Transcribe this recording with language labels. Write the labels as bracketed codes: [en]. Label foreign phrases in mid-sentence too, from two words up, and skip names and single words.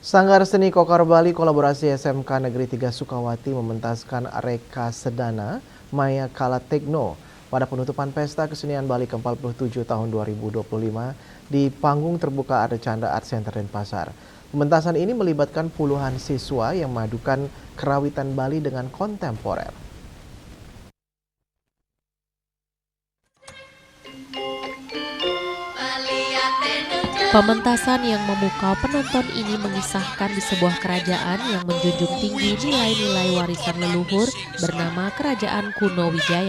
[id] Sanggar Seni Kokar Bali kolaborasi SMK Negeri 3 Sukawati mementaskan Reka Sedana Maya Kala Tekno pada penutupan Pesta Kesenian Bali ke-47 tahun 2025 di panggung terbuka Arcanda Art Center Denpasar. Pementasan ini melibatkan puluhan siswa yang memadukan kerawitan Bali dengan kontemporer. Pementasan yang memukau penonton ini mengisahkan di sebuah kerajaan yang menjunjung tinggi nilai-nilai warisan leluhur bernama Kerajaan Kuno Wijaya.